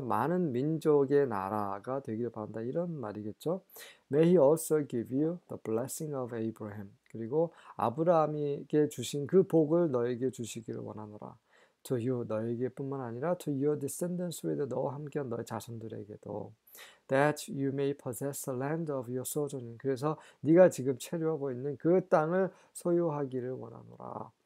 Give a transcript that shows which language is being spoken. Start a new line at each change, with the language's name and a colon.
Korean: 많은 민족의 나라가 되기를 바란다. 이런 말이겠죠.
English: May he also give you the blessing of Abraham.
Korean: 그리고 아브라함에게 주신 그 복을 너에게 주시기를 원하노라.
English: To you,
Korean: 너에게뿐만 아니라
English: to your descendants with
Korean: 너와 함께한 너의 자손들에게도.
English: That you may possess the land of your sojourning.
Korean: 그래서 네가 지금 체류하고 있는 그 땅을 소유하기를 원하노라.